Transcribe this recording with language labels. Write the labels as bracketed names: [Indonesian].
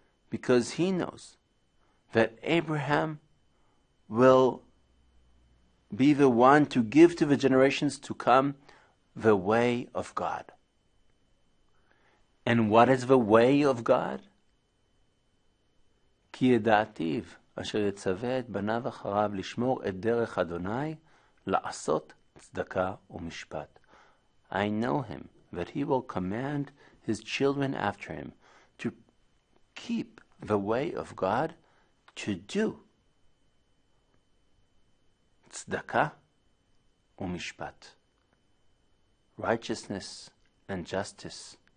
[English] Because he knows that Abraham will be the one to give to the generations to come the way of God. And what is the way of God? [Hebrew] כי ידעתיו אשר יצווה את בניו אחריו לשמור את דרך אדוני לעשות צדקה ומשפט. [English] I know him, that he will command his children after him to keep the way of God, to do tzedakah umishpat, righteousness and justice.